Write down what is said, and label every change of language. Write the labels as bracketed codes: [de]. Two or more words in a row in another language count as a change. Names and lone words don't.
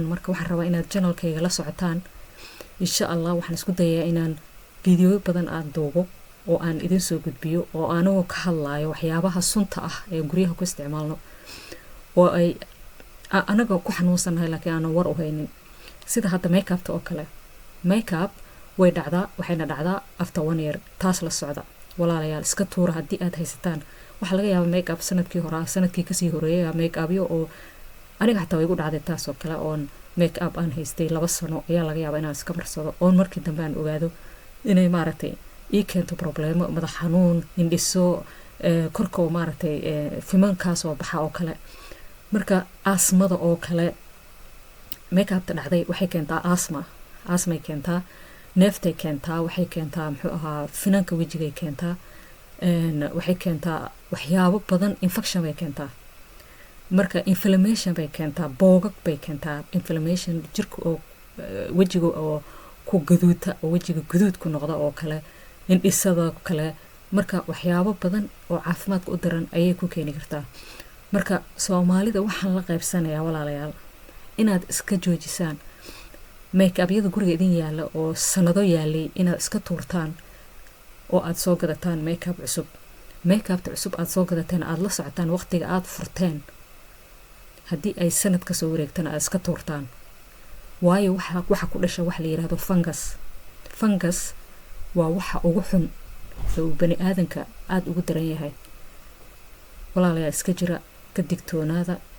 [so] marka waxaan rabaa inaad channelkayga la socotaan. insha Allah waxaan isku dayaa inaan video badan aan duubo oo aan idin soo gudbiyo oo anoo ka hadlaayo waxyaabaha sunta ah ee guryaha ku isticmaalno oo ay anaga ku xanuunsanahay laakiin aan war u haynin. sida hadda make up-ta oo kale. make up way dhacdaa, waxayna dhacdaa [en] after 1 year. [so] taas la socda walaalayaal, iska tuura haddii aad haysataan. waxaa laga yaabaa make up sanadkii hore, sanadkii kasii horeeyay make up-yo oo aniga xataa way igu dhacday taas oo kale. oon make up aan haystay 2 sano ayaa laga yaabaa inaan iska marsado oon markii dambe aan ogaado inay maaragtay ii keento problemo, madax xanuun, indhiso, korka oo maaragtay fimankaas oo baxa oo kale. marka asmada oo kale make up-ta dhacday waxay keentaa asmay keentaa, neeftay keentaa, waxay keentaa muxuu ahaa finanka wejigay keentaa, waxay keentaa waxyaabo badan. infection bay keentaa. marka inflammation bay keentaa, boogag bay keentaa. inflammation jirka oo wejiga oo ku gaduuta oo wejiga gaduud ku noqda oo kale, indhisada kale. marka waxyaabo badan oo caafimaadka u daran ayay ku keeni kartaa. marka Soomaalida waxaan la qaybsanayaa walaalayaal inaad iska joojisaan make up-yada guriga idin yaala oo sanado yaalay inaad iska tuurtaan oo aad soo gadataan make up cusub. make up-ta cusub aad soo gadateen aad la socotaan waqtiga aad furteen. haddii ay sanad ka soo wareegtana aad iska tuurtaan. waayo waxa ku dhasha wax la yiraahdo fungus waa waxa ugu xun oo bani aadanka aad ugu daran yahay. walaalayaal, iska jira, ka digtoonaada.